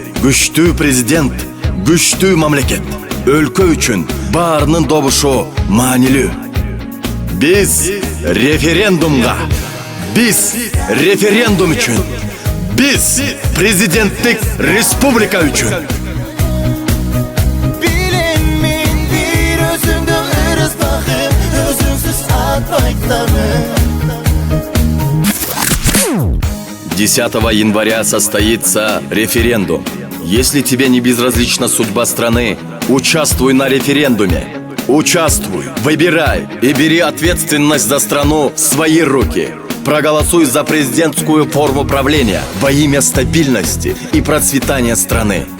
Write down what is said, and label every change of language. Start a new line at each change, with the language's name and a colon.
Kyrgyz: Күчтүү президент, күчтүү мамлекет. Өлкө үчүн баарынын добушу маанилүү. Биз референдумга, биз референдум үчүн, биз президенттик республика үчүн. Bilinmeyin bir özünde ırız bakım, özünsüz atmaktanı.
Russian: 10 января состоится референдум. Если тебе не безразлична судьба страны, участвуй на референдуме. Участвуй, выбирай и бери ответственность за страну в свои руки. Проголосуй за президентскую форму правления во имя стабильности и процветания страны.